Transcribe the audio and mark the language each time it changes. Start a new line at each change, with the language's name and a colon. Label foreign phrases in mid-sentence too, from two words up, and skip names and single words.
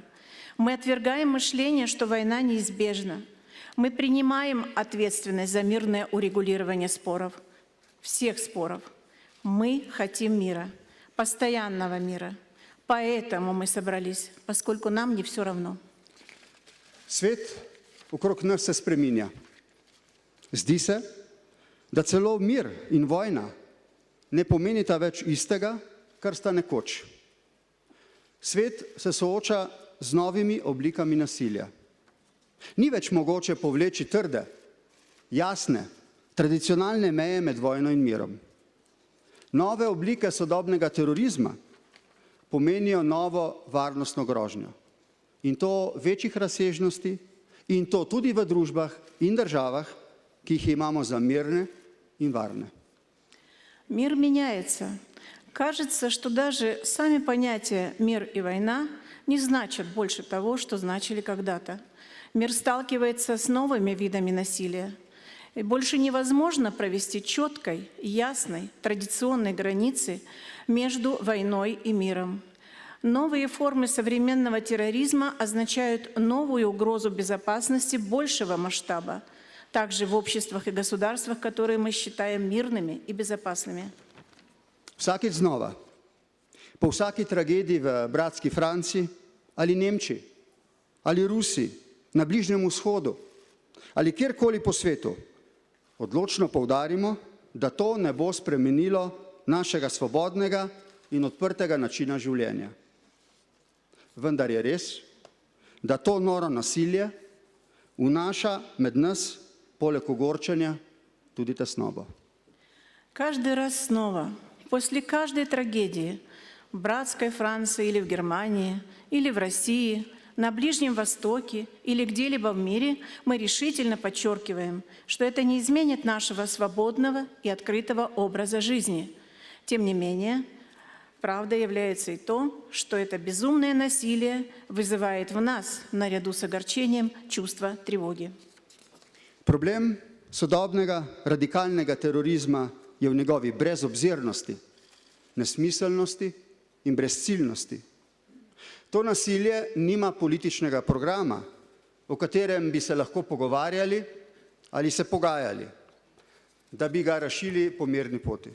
Russian: Мы отвергаем мышление, что война неизбежна. Мы принимаем ответственность за мирное урегулирование споров, всех споров. Мы хотим мира, постоянного мира. Поэтому мы собрались, поскольку нам не все равно.
Slovenian: Svet okrog nas se spreminja. Zdi se, da celo mir in vojna ne pomenita več istega, kar sta nekoč. Svet se sooča z novimi oblikami nasilja. Ni več mogoče povleči trde, jasne, tradicionalne meje med vojno in mirom. Nove oblike sodobnega terorizma pomenijo novo varnostno grožnjo. In to večjih razsežnosti, in to tudi v družbah in državah, ki jih imamo za mirne in varne.
Russian: Мир меняется. Кажется, что даже сами понятия «мир» и «война» не значат больше того, что значили когда-то. Мир сталкивается с новыми видами насилия. И больше невозможно провести четкой, ясной, традиционной границы между войной и миром. Новые формы современного терроризма означают новую угрозу безопасности большего масштаба, также в обществах и государствах, которые мы считаем мирными и безопасными.
Slovenian: Vsakič znova, po vsaki tragediji v bratski Franciji ali Nemčiji ali Rusiji, na Bližnjem vzhodu ali kjerkoli po svetu, odločno poudarimo, da to ne bo spremenilo našega svobodnega in odprtega načina življenja. Vendar je res, da to noro nasilje vnaša med nas, poleg ogorčenja, tudi tesnobo.
Russian: Каждый раз снова, после каждой трагедии в братской Франции или в Германии, или в России, на Ближнем Востоке или где-либо в мире, мы решительно подчеркиваем, что это не изменит нашего свободного и открытого образа жизни. Тем не менее, правдой является и то, что это безумное насилие вызывает в нас, наряду с огорчением, чувство тревоги.
Slovenian: Problem sodobnega radikalnega terorizma je v njegovi brezobzirnosti, nesmiselnosti in brezciljnosti. To nasilje nima političnega programa, o katerem bi se lahko pogovarjali ali se pogajali, da bi ga rešili po mirni poti.